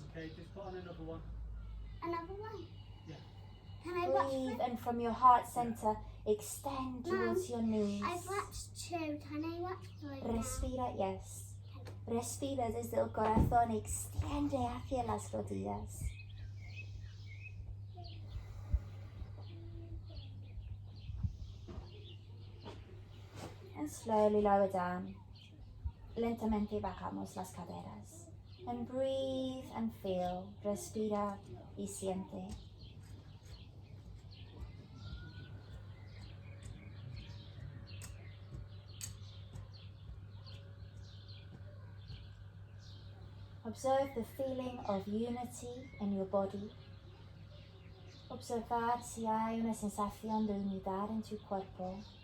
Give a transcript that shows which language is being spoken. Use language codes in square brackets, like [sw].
[en] Okay, just put on another one. Another one. Yeah. Can I watch Breathe, one? and from your heart center, extend towards your knees. I've watched two. Can I watch three? [es] Respira, yes. Respira desde el corazón, extiende hacia las rodillas. [en] And slowly lower down. [es] Lentamente bajamos las caderas. [en] And breathe and feel. [es] Respira y siente. [en] Observe the feeling of unity in your body. [es] Observar si hay una sensación de unidad en tu cuerpo.